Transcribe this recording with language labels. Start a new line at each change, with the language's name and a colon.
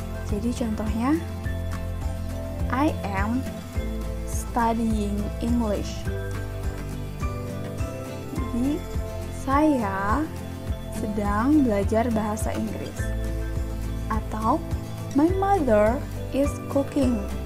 Indonesian: Jadi contohnya,
English: I am studying English.
Indonesian: Jadi saya sedang belajar bahasa Inggris. Atau
English: my mother is cooking.